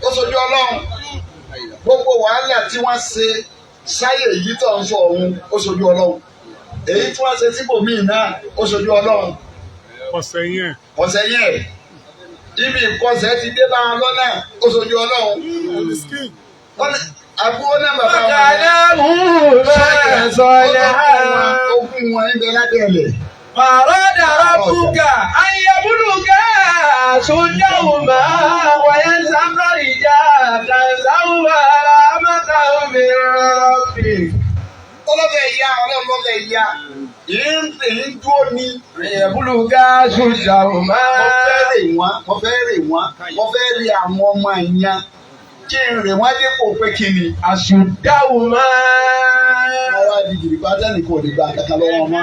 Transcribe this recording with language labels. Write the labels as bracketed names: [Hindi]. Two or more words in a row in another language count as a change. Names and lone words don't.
[Yoruba] sojú Ọlọ́run gbogbo wàhálà tí wọ́n ṣe sáyè yìí tó ń sọ òun ó sojú Ọlọ́run èyí tí wọ́n ṣe síbòmíì náà ó sojú Ọlọ́run ọ̀sẹ̀ yẹn ibi ìkọsẹ̀ ti dé bá wọn lọ́nà ó sojú Ọlọ́run àbúrò náà bàbá wọn ogún wọn ń bẹ lábẹ́ ẹ̀lẹ̀. [Arabic] فأراد ربك أن يبلغ أشدهما ويستخرجا كنزهما رحمة من ربك. [Yoruba] Ọlọ́bẹ̀ ìyá yìí ń dúró ní. [Arabic] Yabluga أشدهما. [Yoruba] Mo fẹ́ rè àwọn ọmọ ìyẹn kí n rè wọ́n dípò pé kí ni. [Arabic] أشدهما. [Yoruba] Wọ́n wá di gidi bá dẹ́nì kò lè gba kankan lọ́wọ́ wọn.